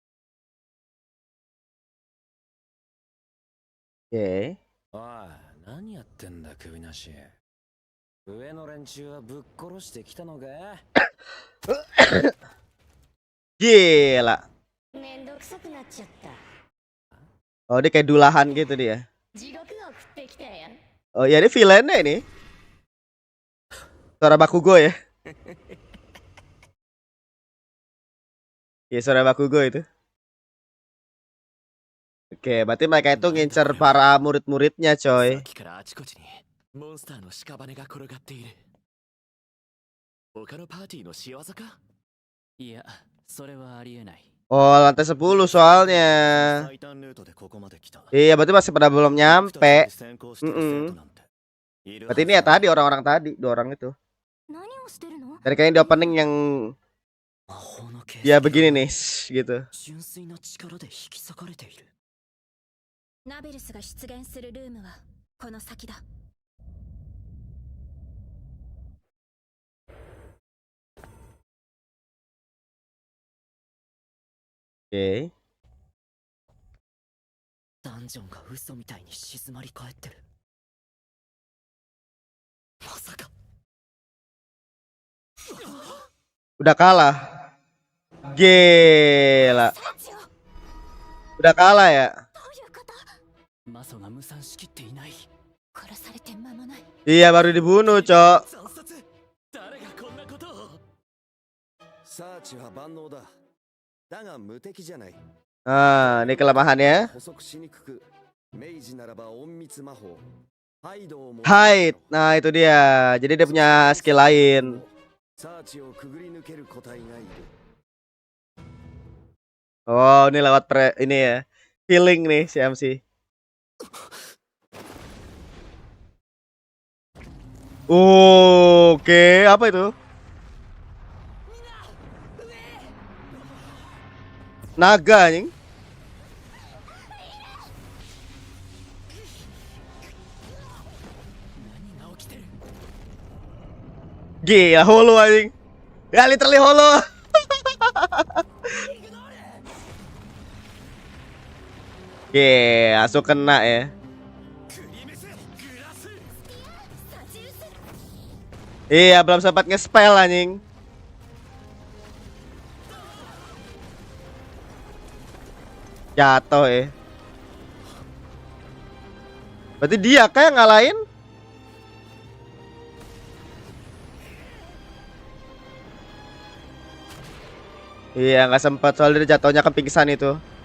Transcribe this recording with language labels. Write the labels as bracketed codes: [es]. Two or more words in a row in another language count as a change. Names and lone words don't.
[id] Oke. [ja] おい、何やってんだ首なし。上の連中はぶっ殺してきたのか。 [id] Gila. [ja] めんどくさくなっちゃった。 [id] Oh, dia kayak dulahan gitu dia. [ja] 地獄が降ってきたやん。 [id] Oh, ya dia villainnya ini. Suara Bakugo ya. Iya, suara Bakugo itu. Oke, berarti mereka itu ngincer para murid-muridnya, [ja] さ [id] coy. [ja] っきからあちこちにモンスターの屍が転がっている。他のパーティーの仕業か？いや、それはありえない。 [id] Oh, lantai 10 soalnya. [ja] 最短ルートでここまで来た。 [id] Iya, berarti masih pada belum [ja] 二人 [id] nyampe. [ja] で先行してる生徒なんているはず [id] Berarti ini ya tadi orang-orang tadi, dua orang itu. [ja] 何をしてるの？ [id] Dan kayaknya di opening yang [ja] 魔法の形 [id] ya [ja] 跡が [id] begini nih, gitu. [ja] 純粋な力で引き裂かれている。ナベルスが出現するルームはこの先だ。 [id] Oke. [ja] ダンジョンが嘘みたいに静まり返ってる。まさか。 [id] Udah kalah. Gila. [ja] サチオ、ど [id] Udah kalah ya. [ja] ういうこと？マソが無産しきっていない。殺されて間もない。 [id] Iya, baru dibunuh, Cok. [ja] 惨殺。誰がこんなことを。サーチは万能だ。だが無敵じゃない。 [id] Ah, ini kelemahannya. [ja] 補足しにくく、明治ならば隠密魔法。ハイドをも [id] Hide. Nah, itu dia. Jadi dia punya skill lain. [ja] サーチをくぐり抜ける個体がいる。 [id] Oh, ini lewat ini ya. Feeling nih si MC. Oke, apa itu? Naga anjing. Gila, holo anjing. Ya, literally holo. Oke, langsung kena ya. [ja] クリメスグラス。 [id] Iya, belum sempat nge-spell anjing. Jatuh ya. Berarti dia kayak ngalahin. Iya, nggak sempat soalnya dia jatuhnya ke pingsan itu.